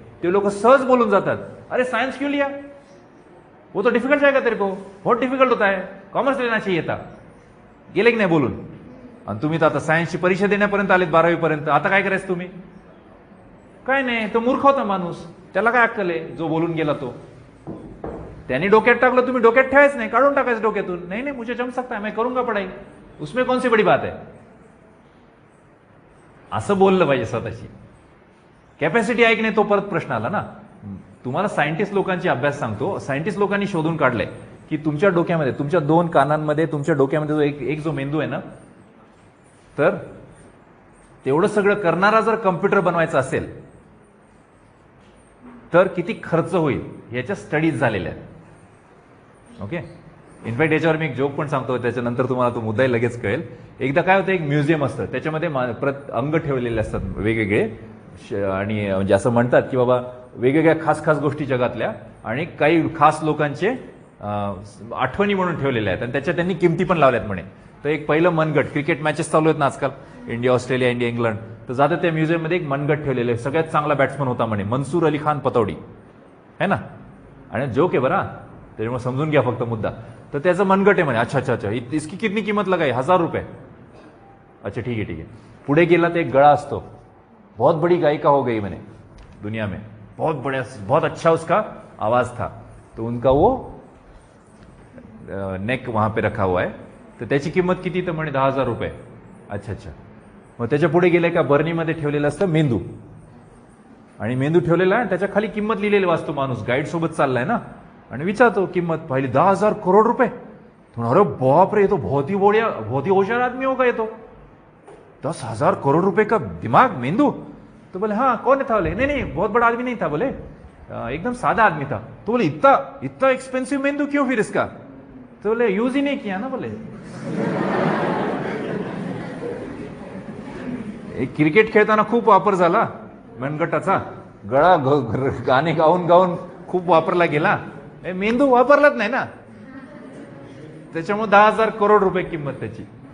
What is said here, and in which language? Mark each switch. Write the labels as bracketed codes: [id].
[mr] ते लोक सहज बोलून जातात, [hi] अरे सायन्स क्यों लिया, वो तो डिफिकल्ट जाएगा तेरे को, बहुत डिफिकल्ट होता है, कॉमर्स लेना चाहिए था. [mr] गेले की नाही बोलून. आणि तुम्ही तर आता सायन्सची परीक्षा देण्यापर्यंत आलेत, 12वी पर्यंत. आता काय करायचं तुम्ही? काय नाही, तो मूर्ख होता माणूस, त्याला काय अक्कल आहे जो बोलून गेला तो. त्यांनी डोक्यात टाकलं, तुम्ही डोक्यात ठेवायच नाही, काढून टाकायचं डोक्यातून. [hi] नाही नाही, मुझे जम सकता है, मैं करूंगा पढ़ाई, उसमें कौन सी बड़ी बात है. [mr] असं बोललं पाहिजे स्वतःची. कॅपॅसिटी आहे की नाही तो परत प्रश्न आला ना. तुम्हाला सायंटिस्ट लोकांची अभ्यास सांगतो. सायंटिस्ट लोकांनी शोधून काढलंय की तुमच्या डोक्यामध्ये, तुमच्या 2 कानांमध्ये, तुमच्या डोक्यामध्ये जो एक जो मेंदू आहे ना, तर तेवढं सगळं करणारा जर कम्प्युटर बनवायचा असेल तर किती खर्च होईल याच्या स्टडीज झालेल्या आहेत. ओके. इनफॅक्ट याच्यावर मी एक जोक पण सांगतो, त्याच्यानंतर तुम्हाला तो मुद्दाही लगेच कळेल. एकदा काय होतं, एक म्युझियम असतं, त्याच्यामध्ये अंग ठेवलेले असतात वेगवेगळे, आणि म्हणजे असं म्हणतात की बाबा वेगवेगळ्या खास खास गोष्टी जगातल्या, आणि काही खास लोकांचे आठवणी म्हणून ठेवलेल्या आहेत, आणि त्याच्या त्यांनी किमती पण लावल्यात म्हणे. तर एक पहिलं मनगट, क्रिकेट मॅचेस चालू आहेत ना आजकाल, इंडिया ऑस्ट्रेलिया, इंडिया इंग्लंड, तर जातं त्या म्युझियममध्ये एक मनगट ठेवलेलं आहे. सगळ्यात चांगला बॅट्समन होता म्हणे, मनसूर अली खान पतौडी, [hi] है ना. [mr] आणि जोक आहे बरा, त्याच्यामुळे समजून घ्या फक्त मुद्दा. तर त्याचं मनगट आहे म्हणे. [hi] अच्छा अच्छा अच्छा, इसकी कितनी किंमत लगाई, 1000 रुपये. अच्छा ठीक है ठीक है. [mr] पुढे गेला तर एक गळा असतो, [hi] बहुत बड़ी गायिका हो गई मैंने दुनिया में, बहुत अच्छा उसका आवाज था, तो उनका वो नेक वहां पे रखा हुआ है, [mr] तर त्याची किंमत किती, तर म्हणे 10,000 रुपये. [hi] अच्छा अच्छा. [mr] मग त्याच्या पुढे गेले का बर्नीमध्ये ठेवलेलं असतं मेंदू, आणि मेंदू ठेवलेला आहे, त्याच्या खाली किंमत लिहिलेली वाचतो माणूस, गाईड सोबत चाललाय ना, आणि विचारतो किंमत, पाहिली 10,000 करोड रुपये. [hi] अरे बाप रे, ये तो बहुत ही होशियार आदमी होगा ये तो, 10,000 करोड़ रुपए का दिमाग, मेंदू. तो बोले हाँ, कौन था? बोले नहीं नहीं, बहुत बड़ा आदमी नहीं था, बोले एकदम सादा आदमी था. तो बोले इतना इतना एक्सपेंसिव मेंदू क्यों फिर इसका? तो बोले यूज ही नहीं किया ना. [mr] बोले एक क्रिकेट खेळताना खूप वापर झाला मनगटाचा, गळा गाणे गाऊन गाऊन खूप वापरला गेला, मेंदू वापरलाच नाही ना, त्याच्यामुळे 10,000 करोड रुपये किंमत त्याची.